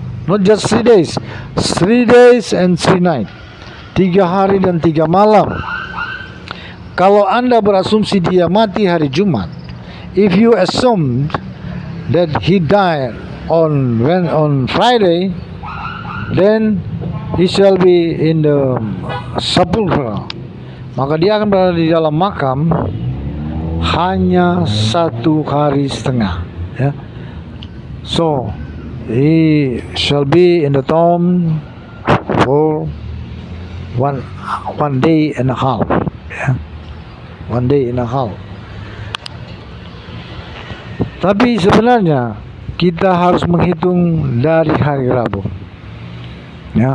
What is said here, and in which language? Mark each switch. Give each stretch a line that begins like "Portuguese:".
English: Not just 3 days, 3 days and 3 night.
Indonesian: 3 hari dan 3 malam. Kalau Anda berasumsi dia mati hari Jumat,
English: if you assume that he died on Friday, then he shall be in the sepulchre.
Indonesian: Maka dia akan berada di dalam makam hanya 1 hari setengah, ya.
English: So he shall be in the tomb for one day and a half, ya. 1 day and a half.
Indonesian: Tapi sebenarnya kita harus menghitung dari hari Rabu, ya.